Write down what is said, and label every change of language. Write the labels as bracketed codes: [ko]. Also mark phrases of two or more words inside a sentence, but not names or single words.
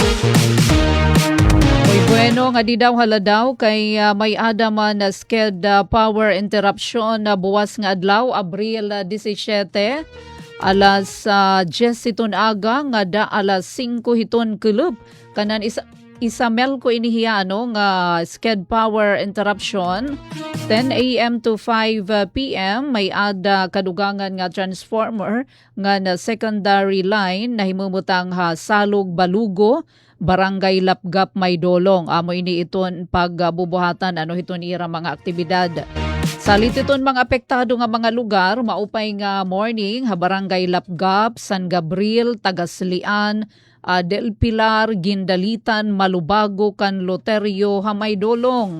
[war] Oy bueno nga di daw haladaw kay may adaman na [en] sked power interruption [war] na buwas nga adlaw Abril 17 alas 10 hiton aga nga da alas 5 hiton kulub kanan isamel ko inihiya nga [en] sked power interruption [war] 10 a.m. to 5 p.m. may ada kadugangan nga transformer nga na [en] secondary line [war] na himumutang Salog Balugo Barangay Lapgap Maydolong. Amo ini iton pagbubuhatan hiton ira mga aktibidad. Salit iton mga apektado nga mga lugar, maupay nga morning, Barangay Lapgap, San Gabriel, Tagaslian, Del Pilar, Gindalitan, Malubago, Canloterio, Hamaydolong.